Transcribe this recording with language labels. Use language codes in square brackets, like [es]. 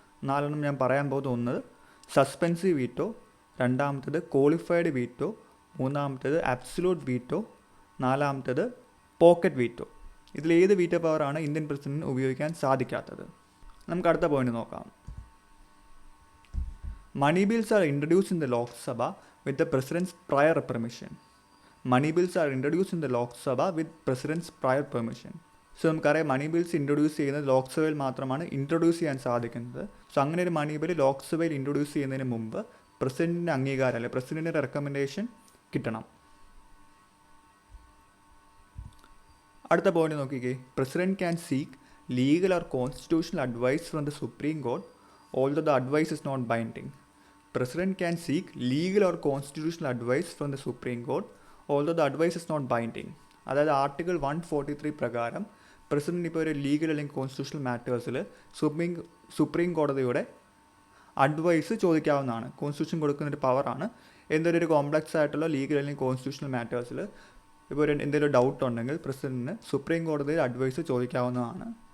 [ml] 4 ഞാൻ പറയാൻ പോകുന്നത്: സസ്പെൻസീവ് വീറ്റോ, രണ്ടാമത്തേത് ക്വാളിഫൈഡ് വീറ്റോ, മൂന്നാമത്തേത് അബ്സല്യൂട്ട് വീറ്റോ, നാലാമത്തേത് പോക്കറ്റ് വീറ്റോ. ഇതിലേത് വീറ്റോ പവറാണ് ഇന്ത്യൻ പ്രസിഡന്റിന് ഉപയോഗിക്കാൻ സാധിക്കാത്തത്? നമുക്ക് അടുത്ത പോയിന്റ് നോക്കാം. [en] Money bills are introduced in the Lok Sabha with the President's prior permission. Money bills are introduced in the Lok Sabha with President's prior permission. [ml] നമുക്കറിയാം, മണി bills introduce ചെയ്യുന്നത് ലോക്സഭയിൽ മാത്രമാണ് ഇൻട്രൊഡ്യൂസ് ചെയ്യാൻ സാധിക്കുന്നത്. അങ്ങനെ ഒരു മണി ബിൽ ലോക്സഭയിൽ ഇൻട്രൊഡ്യൂസ് ചെയ്യുന്നതിന് മുമ്പ് പ്രസിഡന്റിൻ്റെ അംഗീകാരം അല്ലെങ്കിൽ പ്രസിഡന്റിൻ്റെ റെക്കമെൻഡേഷൻ കിട്ടണം. അടുത്ത പോയിന്റ് നോക്കിക്കേ. [en] President can seek legal or constitutional advice from the supreme court although the advice is not binding. President can seek legal or constitutional advice from the Supreme Court although the advice is not binding. [ml] അതായത് article 143 പ്രകാരം president ഇപ്പോൾ ഒരു legal അല്ലെങ്കിൽ constitutional മാറ്റേഴ്സിൽ supreme കോടതിയുടെ advice ചോദിക്കാവുന്നതാണ്. Constitution കൊടുക്കുന്നൊരു പവറാണ്. എന്തൊരു കോംപ്ലക്സ് ആയിട്ടുള്ള ലീഗൽ അല്ലെങ്കിൽ കോൺസ്റ്റിറ്റ്യൂഷണൽ മാറ്റേഴ്സിൽ ഇപ്പോൾ എന്തെങ്കിലും ഡൗട്ട് ഉണ്ടെങ്കിൽ പ്രസിഡന്റിന് സുപ്രീം കോടതിയിൽ അഡ്വൈസ് ചോദിക്കാവുന്നതാണ്.